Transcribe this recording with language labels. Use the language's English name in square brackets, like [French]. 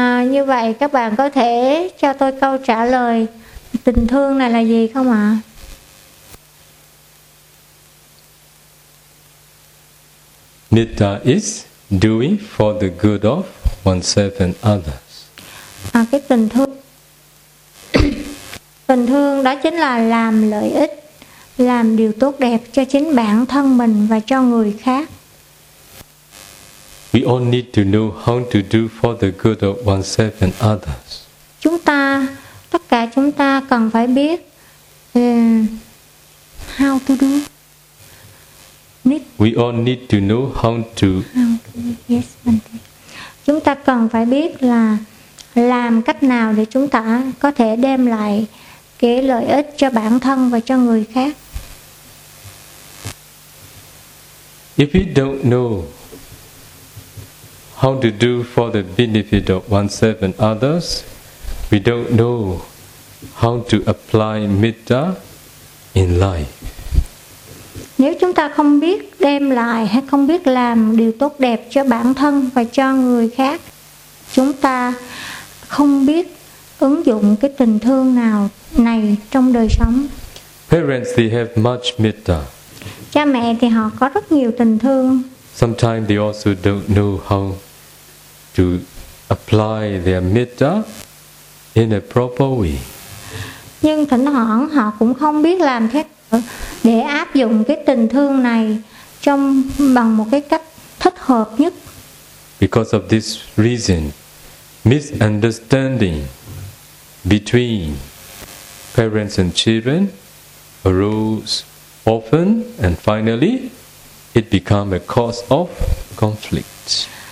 [Vietnamese] Như vậy các bạn có thể cho tôi câu trả lời tình thương này là gì không ạ? [English] Metta is doing for the good of oneself and others. [Vietnamese] Cái tình thương đó chính là làm lợi ích, làm điều tốt đẹp cho chính bản thân mình và cho người khác. [English] We all need to know how to do for the good of oneself and others. [Vietnamese] Chúng ta, tất cả chúng ta cần phải biết [English] how to do. Need. We all need to know how to. [Vietnamese] Yes, chúng ta cần phải biết là làm cách nào để chúng ta có thể đem lại cái lợi ích cho bản thân và cho người khác. [English] If you don't know how to do for the benefit of oneself and others, we don't know how to apply metta in life. [Vietnamese] Nếu chúng ta không biết đem lại hay không biết làm điều tốt đẹp cho bản thân và cho người khác, chúng ta không biết ứng dụng cái tình thương nào này trong đời sống. [English] Parents, they have much metta. [Vietnamese] Cha mẹ thì họ có rất nhiều tình thương. [English] Sometimes they also don't know how to apply their metta in a proper way. [Vietnamese] Nhưng thỉnh thoảng họ cũng không biết làm thế nào để áp dụng cái tình thương này trong bằng một cái cách thích hợp nhất. [English] Because of this reason, misunderstanding between parents and children arose often, and finally, it became a cause of conflict.